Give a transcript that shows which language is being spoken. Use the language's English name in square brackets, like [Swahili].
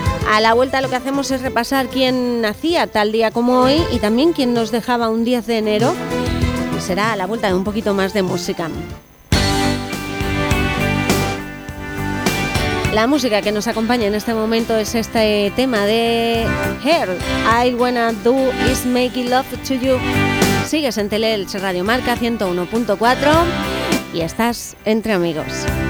[Spanish] A la vuelta lo que hacemos es repasar quién nacía tal día como hoy y también quién nos dejaba un 10 de enero. Y será a la vuelta de un poquito más de música. La música que nos acompaña en este momento es este tema de Her. [English] All I wanna do is make love to you. [Spanish] Sigues en Teleelch Radio Marca 101.4 y estás entre amigos.